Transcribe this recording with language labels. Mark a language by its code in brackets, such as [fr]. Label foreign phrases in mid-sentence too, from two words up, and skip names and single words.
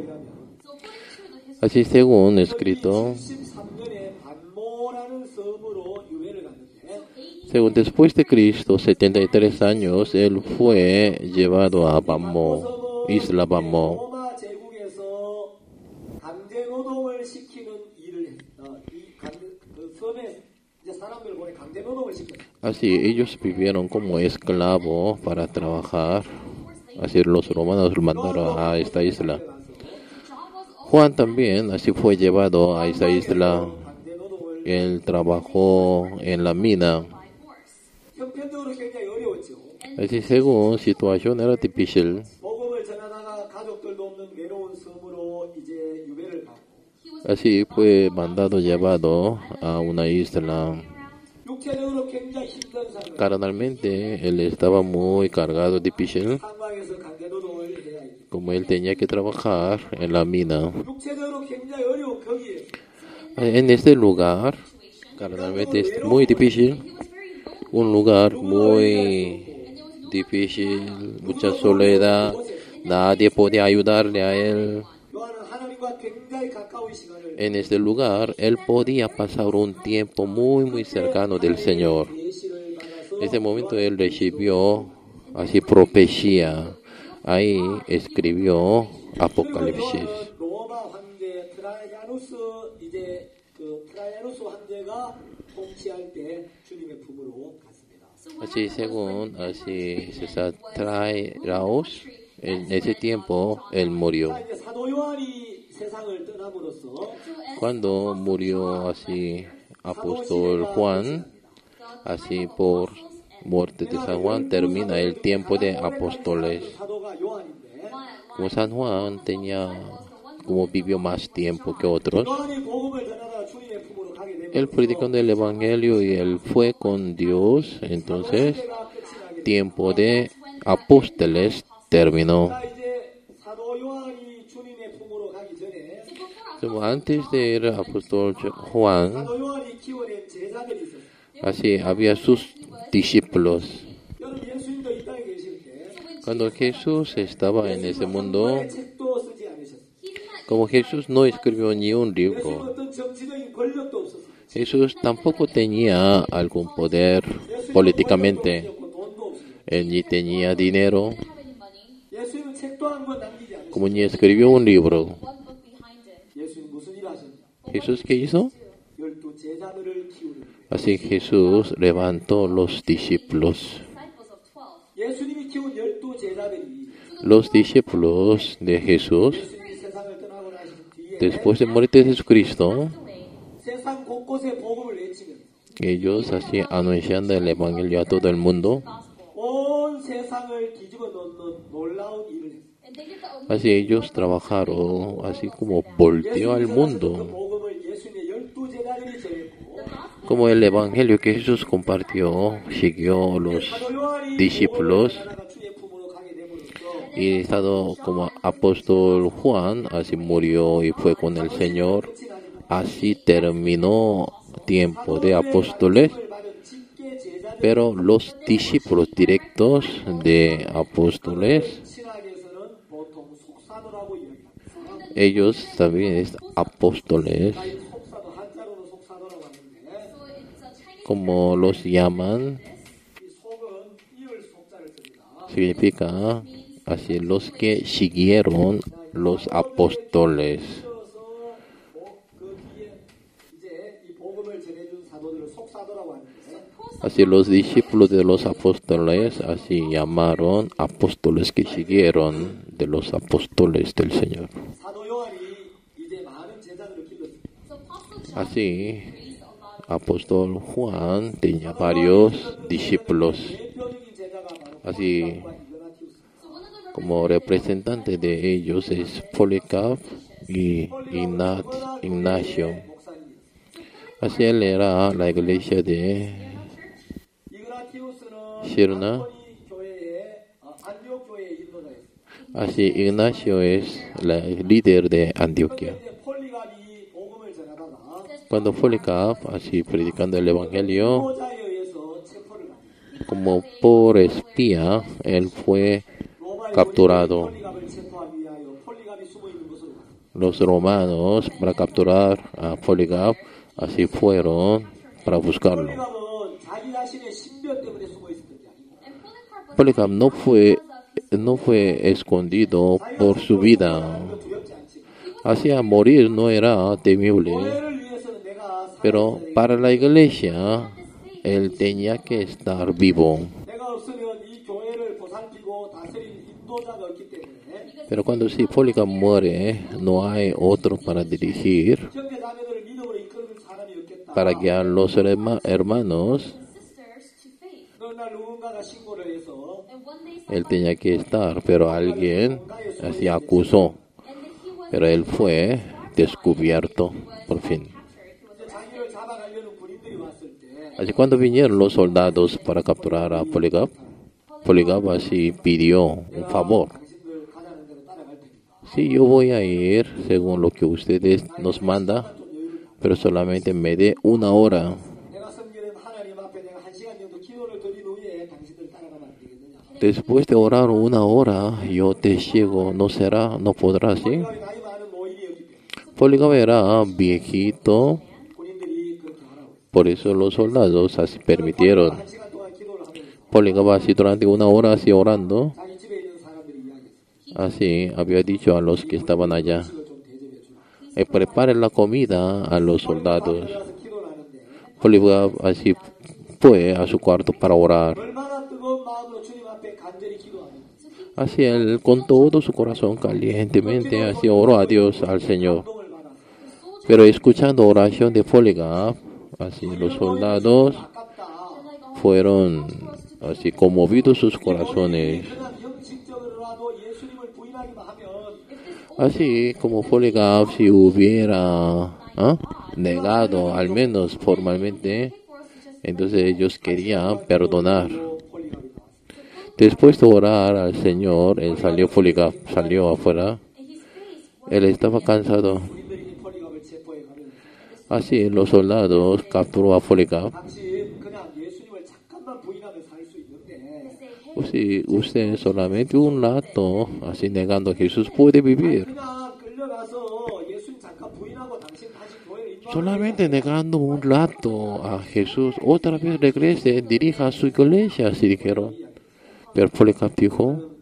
[es] Así según escrito, [ko] 13년에 반모라는 섬으로 유해를 갔는데 [es] según después de Cristo, 73 años, él fue llevado a Bammo, isla Bammo. [ko] 로마 제국에서 강제 노동을 시키는 일을 그 섬에 이제 사람들 보내 강제 노동을 시켰어요. [es] Así ellos vivieron como esclavos para trabajar. Así los romanos lo mandaron a esta isla. Juan también así fue llevado a esta isla. [ko] 강제 노동을 [es] Él trabajó en la mina. [ko] 형편적으로 굉장히 어려웠죠. [es] Así según situación era difícil. [ko] 복음을 전하다가 가족들도 없는 외로운 섬으로 이제 유배를 가고 [es] Así fue mandado llevado a una isla. [ko] 육체적으로 굉장히 힘든 상황. [es] Carnalmente él estaba muy cargado, difícil, [ko] 상황에서 강제 노동을 해야 해. [es] como él tenía que trabajar en la mina. [ko] 육체적으로 굉장히 어려운 거기에 [es] En este lugar, carnalmente es muy difícil, un lugar muy difícil, mucha soledad, nadie podía ayudarle a él. [ko] 요한은 하나님과 굉장히 가까운 시간을 [es] En este lugar, él podía pasar un tiempo muy cercano del Señor. 계시를 받아서 En ese momento él recibió así profecía. Ahí escribió Apocalipsis. [ko] 요한은 로마 황제 트라이아누스 이제 그 트라이아누스 황제가 통치할 때 주님의 품으로 갔습니다. [es] Así según así César Trairaos, en ese tiempo él murió. [ko] 자, 이제 사도 요한이 세상을 떠남으로써 [es] Cuando murió así apóstol Juan, así por muerte de San Juan termina el tiempo de apóstoles. [ko] 사도가 요한인데 [es] Como San Juan tenía, como vivió más tiempo que otros, [ko] 요한이 복음을 전하다가 주님의 품으로 가게 되면 [es] él predicando el evangelio y él fue con Dios. Entonces, [ko] 시대가 끝이 나게 [es] tiempo de apóstoles terminó. [ko] 자, 이제 사도 요한이 주님의 품으로 가기 전에 [es] Como antes de ir apóstol Juan, [ko] 사도 요한이 키워낸 제자들이 있었어요. [es] así había sus discípulos. [ko] 여러분 예수님도 이 땅에 계실 때 [es] Cuando Jesús estaba en ese mundo, [ko] 한 권의 책도 쓰지 않으셨어요. [es] como Jesús no escribió ni un [ko] 예수님은 [es] libro, [ko] 어떤 정치적인 권력도 없었어요. [es] Jesús tampoco tenía algún poder políticamente, 없고 돈도 없어요. él ni tenía dinero, [en] Didn't have any money. [ko] 예수님은 책도 한 권 남기지 않으셨어요. [es] como ni escribió un libro. [en] One book behind him. [ko] 예수님 무슨 일 하셨냐? [es] Jesús, ¿qué hizo? [ko] 12 제자들을 키우는 거예요. [es] Así Jesús levantó los discípulos. [en] Disciples of 12. [ko] 예수님이 키운 12 제자들이 [es] Los discípulos de Jesús, [ko] 예수님이 세상을 떠나고 나신 뒤에 [es] después de morir de Jesucristo, [ko] 세상 곳곳에 복음을 외치면 [es] ellos así anunciando el evangelio a todo el mundo. [ko] 온 세상을 뒤집어 놓는 놀라운 일을 했어요. [en] And they did the [es] Así ellos trabajaron, así como volteó al [ko] 그 [es] mundo. [ko] 복음을 예수님의 12 제자들이 전했고 [es] Como el evangelio que Jesús compartió, siguió los [ko] 사도 요한이 [es] discípulos [ko] 복음을 주의 품으로 가게 됨으로써 [es] y estado como apóstol Juan, así murió y fue con el Señor. Así terminó tiempo de apóstoles, [ko] 받은 직계 제자들 [es] pero los discípulos directos de apóstoles, [ko] 신학에서는 보통 속사도라고 이야기합니다. [es] ellos también es apóstoles. [ko] 이 속사도 한자 [es] como los llaman, [ko] 이 속은 이을 속자를 씁니다. [es] significa así los que siguieron los apóstoles. [ko] 이어서 그 뒤에 이제 이 복음을 전해준 사도들을 속사도라고 하는데 [es] Así los discípulos de los apóstoles, así llamaron apóstoles que siguieron de los apóstoles del Señor. [ko] 사도 요한이 이제 많은 제자들을 길렀습니다. [en] So Apostle John [es] Así, [en] raised a lot of [es] apóstol Juan tenía varios discípulos. [ko] 대표적인 제자가 바로 [es] Así, [ko] 폴리carp과 이그나티우스. [en] so one of the [es] como representante de ellos es Policarp y Ignacio. [ko] 목사님이었습니다. [es] Así él era la iglesia de [ko] 이그나티우스는 [es] Sirna. [ko] 안토니 교회의 안디옥 교회의 인도자였습니다. [es] Así Ignacio es el líder de Antioquia. [ko] 이제 폴리갑이 복음을 전하다가 [es] Cuando Policarp, así predicando el evangelio, [ko] 인도자에 의해서 체포를 합니다. [es] como por espía, él fue [ko] 로마의 [es] capturado. [ko] 폴리갑을 체포하기 위하여 폴리갑이 숨어 있는 곳으로 갔습니다. [es] Los romanos, para capturar a Policarp, así fueron para buscarlo. [ko] 폴리갑은 자기 자신의 신변 때문에 숨어 있었던 게 아니고 [en] and Policarp Polycarp was [es] no fue escondido por su vida. [ko] 두렵지 않지. [es] Hacia morir no era temible, [ko] 교회를 위해서는 내가 [es] pero para la iglesia él tenía que estar vivo. [ko] 내가 없으면 이 교회를 보살피고 다스릴 인도자가 없기 때문에 [es] Pero cuando si Policarp muere, no hay otro para dirigir, 형제 자매들을 믿음으로 이끌어줄 사람이 없겠다. para guiar los hermanos. [en] and sisters to faith. [ko] 어느 날 누군가가 신고를 해서 [en] And one day [es] Él tenía que estar, pero alguien así acusó, pero él fue descubierto por fin. [ko] 이제 자기를 잡아가려는 군인들이 왔을 때 [es] Así cuando vinieron los soldados para capturar a Policarp, Policarp así pidió un favor. [ko] 당신들 가자는 대로 따라갈 테니까 [es] Sí, yo voy a ir según lo que ustedes nos manda, pero solamente me dé una hora. [ko] 내가 섬기는 하나님 앞에 내가 1시간 정도 기도를 드린 후에 당신들 따라가면 안 되겠느냐. [es] Después de orar una hora, yo te ciego, no será, no podrá, ¿sí? [ko] 폴리갑이 나이 많은 노인이었기 때문에 [es] Policarp era viejito, [ko] 군인들이 그렇게 하라고. [es] por eso los soldados así permitieron. [ko] 1시간 동안 기도를 하면서 [es] Policarp así durante una hora así orando, [ko] 자기 집에 있는 사람들이 이야기했어요. [es] así había dicho a los que estaban allá, [ko] 음식을 좀 대접해 주라. [es] preparen la comida a los soldados. [ko] 들어가서 기도를 하는데 [es] Policarp así fue a su cuarto para orar. [ko] 얼마나 뜨거운 마음으로 주님 앞에 간절히 기도하는지. [es] Así él con todo su corazón calientemente así oró a Dios, al Señor. [ko] 감동을 받았어요. [es] Pero escuchando oración de Policarp, así los soldados [ko] 아깝다. [es] fueron así conmovidos sus corazones. [ko] 그냥 형식적으로라도 예수님을 부인하기만 하면 [es] Así como Policarp si hubiera negado al menos formalmente, entonces ellos querían perdonar. [ko] 폴리갑이 나왔어요. [es] Después de orar al Señor, él salió Policarp, salió afuera. Él estaba cansado. [ko] 군인들이 이 폴리갑을 체포해 가면 [es] Así los soldados capturó a Policarp. [ko] 당신 그냥 예수님을 잠깐만 부인하며 살 수 있는데 [es] Si usted solamente un rato así negando a Jesús puede vivir. [ko] 그냥 끌려가서 예수님 잠깐 부인하고 당신 다시 교회를 인도하면 [es] Solamente negando un rato a Jesús, otra vez regrese, dirija a su iglesia, así dijeron. Pero Policarp dijo,